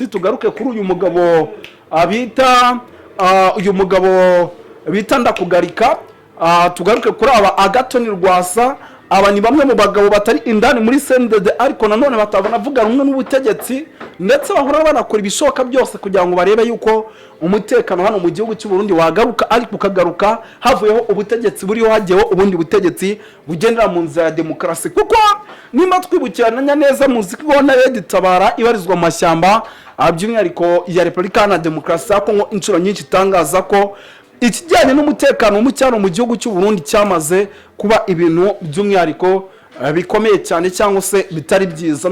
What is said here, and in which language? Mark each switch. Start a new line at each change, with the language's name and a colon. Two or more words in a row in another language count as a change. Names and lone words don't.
Kinyarwanda: Tugaruke kuri uyu mugabo bita Ndakugarika. Tugaruke kuri aba Agathon Rwasa. Aba ni bamwe mu bagabo batari indani muri CNDD ariko nanone batanavuga rumwe n'ubutegetsi, ndetse bahora banakora ibishoboka byose kugira ngo barebe yuko umutekano hano mu gihugu cy'u Burundi wagaruka. Ariko ukagaruka havuyeho ubutegetsi buriho, hagiyeho ubundi butegetsi bugendera mu nzira ya demokarasi. Kuko nimba twibukiranya neza muziki ubona Red Tabara ibarizwa mu mashyamba by'umwihariko ya Repubulika Iharanira Demokarasi ya Kongo inshuro nyinshi itangaza ko ikijyanye n'umutekano mu cyaro mu gihugu cy'u Burundi cyamaze kuba ibintu by'umwihariko bikomeye cyane cyangwa se bitari byiza.